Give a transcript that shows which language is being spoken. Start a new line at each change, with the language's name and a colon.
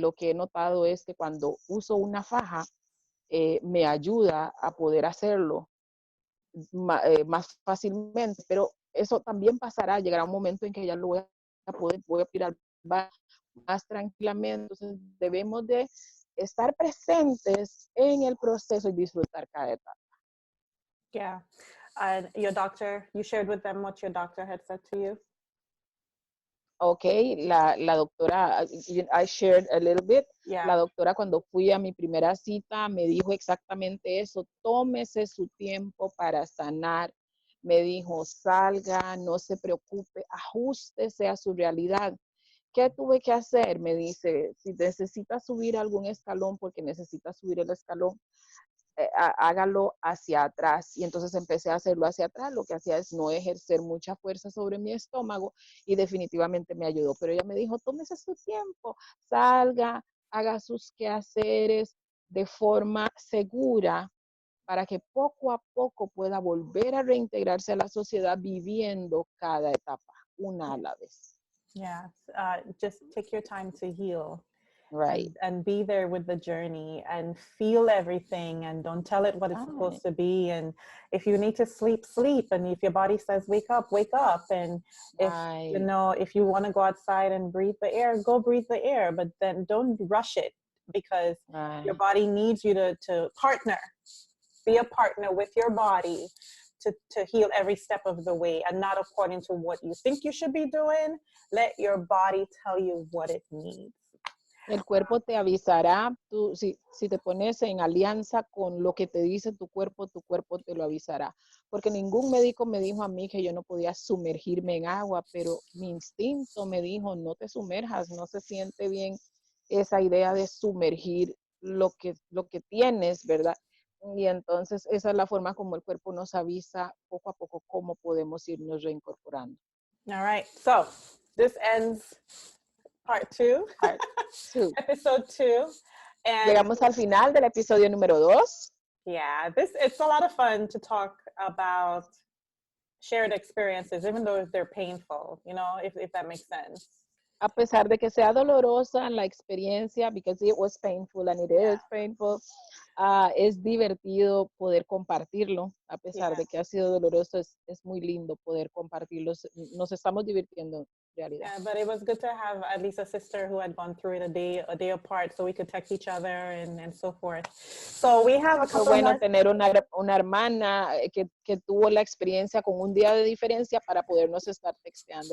Spanish: Lo que he notado es que cuando uso una faja me ayuda a poder hacerlo más fácilmente, pero eso también pasará. Llegará un momento en que ya lo voy a ir al baño más tranquilamente. Entonces debemos de estar presentes en el proceso y disfrutar cada etapa.
English: Yeah. And your doctor, you shared with them what your doctor had said to you? Okay,
Spanish: la doctora,
English: I shared a little bit. Yeah.
Spanish: La doctora, cuando fui a mi primera cita, me dijo exactamente eso: tómese su tiempo para sanar. Me dijo, salga, no se preocupe, ajústese a su realidad. ¿Qué tuve que hacer? Me dice, si necesita subir algún escalón, porque necesita subir el escalón, hágalo hacia atrás. Y entonces empecé a hacerlo hacia atrás. Lo que hacía es no ejercer mucha fuerza sobre mi estómago, y definitivamente me ayudó. Pero ella me dijo, tómese su tiempo, salga, haga sus quehaceres de forma segura, para que poco a poco pueda volver a reintegrarse a la sociedad, viviendo cada etapa, una a la vez.
English: Yeah, just take your time to heal. Right. And be there with the journey and feel everything, and don't tell it what it's supposed to be. And if you need to sleep, sleep. And if your body says wake up, wake up. And if if you want to go outside and breathe the air, go breathe the air, but then don't rush it, because your body needs you to partner. Be a partner with your body to heal every step of the way, and not according to what you think you should be doing. Let your body tell you what it needs.
Spanish: El cuerpo te avisará. Tú, si te pones en alianza con lo que te dice tu cuerpo te lo avisará. Porque ningún médico me dijo a mí que yo no podía sumergirme en agua, pero mi instinto me dijo, no te sumerjas, no se siente bien esa idea de sumergir lo que tienes, ¿verdad? Y entonces esa es la forma como el cuerpo nos avisa poco a poco cómo podemos irnos reincorporando.
English: All right, so this ends part 2. Episode 2. And
Spanish: llegamos al final del episodio número 2.
English: Yeah, it's a lot of fun to talk about shared experiences, even though they're painful, if that makes sense.
Spanish: A pesar de que sea dolorosa la experiencia,
English: because it was painful and it is painful,
Spanish: es divertido poder compartirlo. A pesar de que ha sido doloroso, es muy lindo poder compartirlo. Nos estamos divirtiendo.
English: Yeah, but it was good to have at least a sister who had gone through it a day apart, so we could text each other and so forth. So we have a couple
Spanish: Fue bueno tener una hermana que tuvo la experiencia con un día de diferencia para podernos estar texteando.